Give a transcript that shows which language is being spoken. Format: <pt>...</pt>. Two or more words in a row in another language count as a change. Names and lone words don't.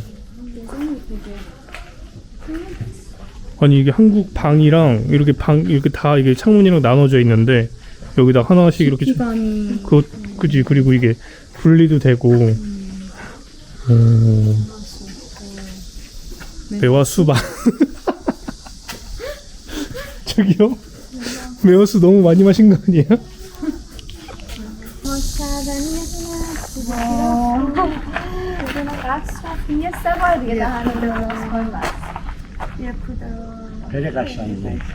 <ko>아니 이게 한국 방이랑 이렇게 다 이게 창문이랑 나눠져 있는데 여기다 하나씩 이렇게 그지. 그리고 이게 분리도 되고. 매화수박. 저기요? 매화수 너무 많이 마신 거 아니에요?</ko> <fa>یه 3 بار دیگه دهنه درست کن بس. یه پودر. خیلی قشنگه.</fa>